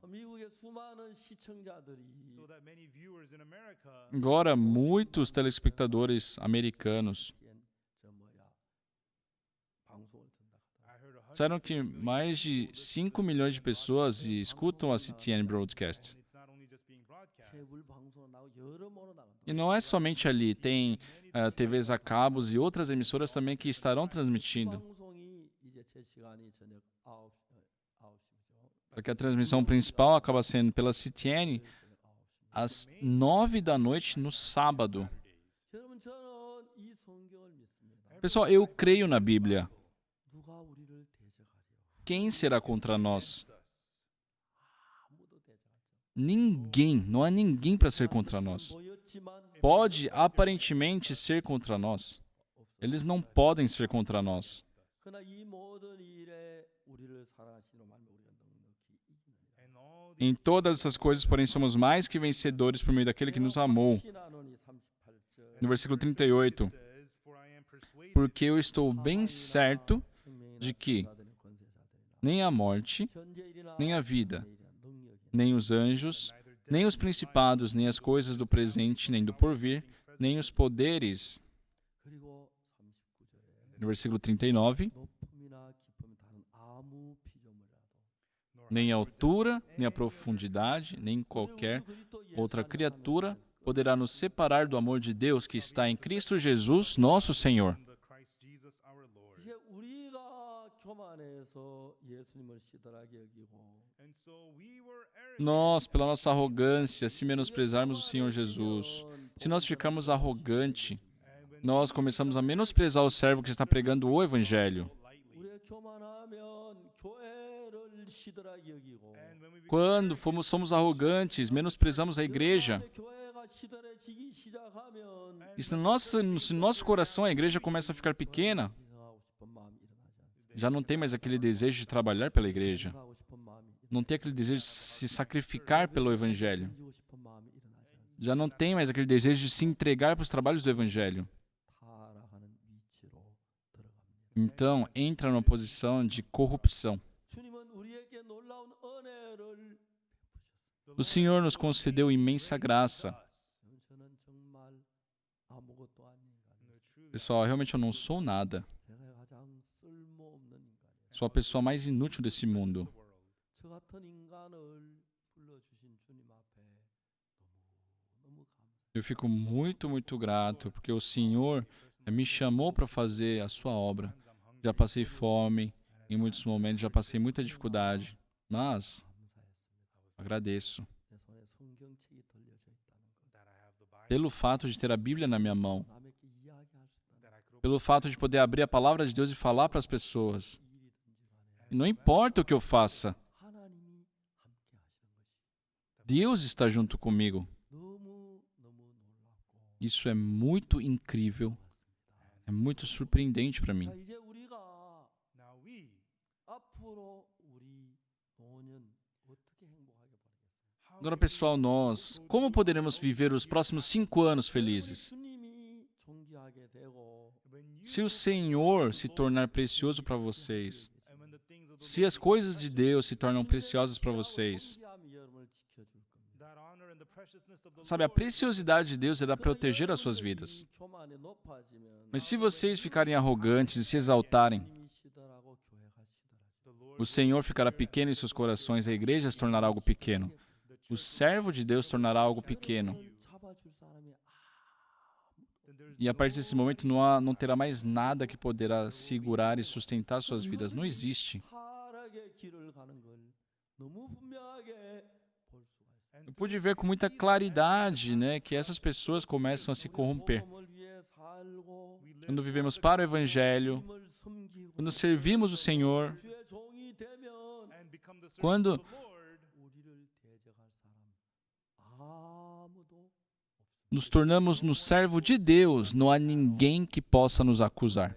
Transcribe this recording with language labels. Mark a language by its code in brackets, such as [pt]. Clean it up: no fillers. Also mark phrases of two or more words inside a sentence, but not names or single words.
[pt] Agora, muitos telespectadores americanos disseram que mais de 5 milhões de pessoas escutam a CTN Broadcast. E não é somente ali, tem TVs a cabos e outras emissoras também que estarão transmitindo. [ko] 시간이 저녁 9시죠. [pt] Só que a transmissão principal acaba sendo pela CTN às 9 da noite no sábado. [ko] 여러분 저는 이 성경을 믿습니다. [pt] Pessoal, eu creio na Bíblia. [ko] 누가 우리를 대적하리요? [pt] Quem será contra nós? [ko] 아무도 대적하지 [pt] Ninguém. Não há ninguém para ser contra nós. [ko] 보였지만 [pt] Pode aparentemente ser contra nós. Eles não podem ser contra nós. [ko] 그러나 이 모든 일에 우리를 사랑하시는 말씀 우리가 넉넉히 이기느니라. [pt] Em todas essas coisas, porém, somos mais que vencedores por meio daquele que nos amou. [ko] 신하노니 38절. [pt] No versículo 38. Porque eu estou bem certo de que nem a morte, nem a vida, nem os anjos, nem os principados, nem as coisas do presente, nem do porvir, nem os poderes. [ko] 그리고 39절에 [pt] No versículo 39. [ko] 높음이나 깊음이 다른 아무 피조물이라도 [pt] Nem a altura, nem a profundidade, nem qualquer outra criatura poderá nos separar do amor de Deus que está em Cristo Jesus, nosso Senhor. [ko] 이제 우리가 교만해서 예수님을 시들하게 여기고 [pt] Nós, pela nossa arrogância, se menosprezarmos o Senhor Jesus, se nós ficarmos arrogantes, nós começamos a menosprezar o servo que está pregando o Evangelho. [ko] 우리가 교만하면 교회를 시들하게 여기고 [pt] Quando somos arrogantes, menosprezamos a igreja. [ko] 교회가 시들해지기 시작하면 [pt] E se no nosso coração a igreja começa a ficar pequena, [ko] 하고 싶은 마음이 일어나지 않습니다. [pt] já não tem mais aquele desejo de trabalhar pela igreja. [ko] 하고 싶은 마음이 [pt] Não tem aquele desejo de se sacrificar pelo Evangelho. [ko] 일어나고 싶은 마음이 일어나지 않습니다. [pt] Já não tem mais aquele desejo de se entregar para os trabalhos do Evangelho. [ko] 타락하는 위치로 들어갑니다. [pt] Então, entra numa posição de corrupção. [ko] 주님은 우리에게 놀라운 은혜를 [pt] O Senhor nos concedeu imensa graça. [ko] 저는 정말 아무것도 아닌 인간이에요. [pt] Pessoal, realmente eu não sou nada. [ko] 세상에 가장 쓸모없는 인간이에요. [pt] Sou a pessoa mais inútil desse mundo. [ko] 저 같은 인간을 불러주신 주님 앞에 너무 감사해요. [pt] Eu fico muito, muito grato, porque o Senhor me chamou para fazer a sua obra. Já passei fome, em muitos momentos já passei muita dificuldade, mas agradeço [ko] 내 손에 성경책이 들려져 있다는 것. [pt] pelo fato de ter a Bíblia na minha mão, [ko] 남에게 이야기할 수 있다는 [pt] pelo fato de poder abrir a palavra de Deus e falar para as pessoas. [ko] 일이든지 간에 [pt] E não importa o que eu faça, [ko] 하나님이 함께 하시는 것이 [pt] Deus está junto comigo. [ko] 너무 놀랍고 [pt] Isso é muito incrível, é muito surpreendente para mim. [ko] 자, 이제 우리가 앞으로 우리 노년 어떻게 행복하게 보내겠어요? [pt] Agora, pessoal, nós, como poderemos viver os próximos 5 anos felizes? [ko] 주님이 존귀하게 되고 [pt] Se o Senhor se tornar precioso para vocês, se as coisas de Deus se tornam preciosas para vocês, [ko] 존귀함이 여러분을 지켜줄 겁니다. [pt] sabe, a preciosidade de Deus irá proteger as suas vidas. [ko] 교만이 높아지면 [pt] Mas se vocês ficarem arrogantes e se exaltarem, [ko] 주님이 시들하고 교회가 시들하죠. [pt] o Senhor ficará pequeno em seus corações, a igreja se tornará algo pequeno. O servo de Deus tornará algo pequeno. [ko] 잡아줄 사람이 [pt] E a partir desse momento não terá mais nada que poderá segurar e sustentar suas vidas. Não existe. [ko] 타락의 길을 가는 걸 너무 분명하게 볼 수가 있어요. [pt] Eu pude ver com muita claridade, né, que essas pessoas começam a se corromper. [ko] 복음을 위해 살고 [pt] Quando vivemos para o Evangelho, [ko] 주님을 섬기고 [pt] quando servimos o Senhor, [ko] 주의 종이 되면 [pt] quando [ko] 우리를 대적할 사람 아무도 [pt] nos tornamos no servo de Deus, não há ninguém que possa nos acusar.